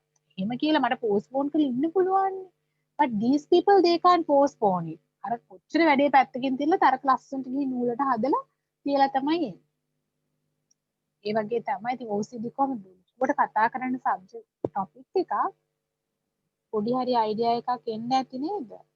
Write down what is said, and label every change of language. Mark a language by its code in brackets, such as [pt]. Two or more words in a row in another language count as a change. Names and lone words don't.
[si] එහෙම කියලා මට පෝස්ට්පෝන් කරලා ඉන්න පුළුවන්. [en] but these people they can't postpone it. [si] අර කොච්චර වැඩේ පැත්තකින් තියලා තරක ලස්සනට ගිහින් නූලට හදලා තියලා තමයි එන්නේ. ඒ වගේ තමයි ඉතින් OCD කොහොමද ඔබට කතා කරන්න [en] subject topic [si] එකක් පොඩි හරි අයිඩියා එකක් එන්න ඇති නේද?